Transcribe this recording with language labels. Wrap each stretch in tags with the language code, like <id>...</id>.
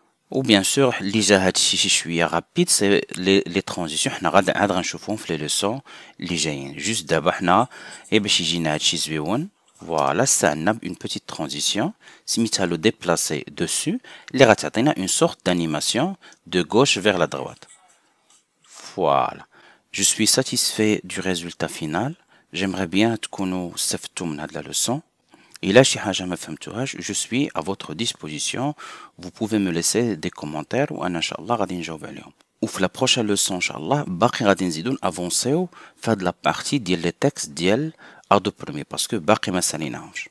<fr>Ou bien sûr,</fr> <ar>اللي جا هادشي شي شوية</ar> <fr>rapide, c'est les transitions.</fr> <ar>حنا عاد غنشوفوهم في les leçons اللي جايين. Juste دابا حنا باش يجينا هادشي زويون.</ar> <fr>Voilà,</fr> <ar>استعنا</ar> <fr>une petite transition.</fr> <ar>سميتها</ar> <fr>le déplacer dessus.</fr> <ar>اللي غتعطينا</ar> <fr>une sorte d'animation de gauche vers la droite. Voilà. Je suis satisfait du résultat final. J'aimerais bien</fr> <ar>تكونوا استفدتوا من هاد la leçon. إلا شي حاجة ما فهمتوهاش</ar> <fr>je suis à votre disposition. Vous pouvez me laisser des commentaires</fr> <ar>وأنا إن شاء الله غادي نجاوب عليهم. وفي</ar> <fr>la prochaine leçon</fr> <ar>إن شاء الله باقي غادي نزيدو نافونسيو في هاد la partie ديال les textes ديال ado premier</ar> <fr>parce que</fr> <ar>باقي ما ساليناهمش.</ar>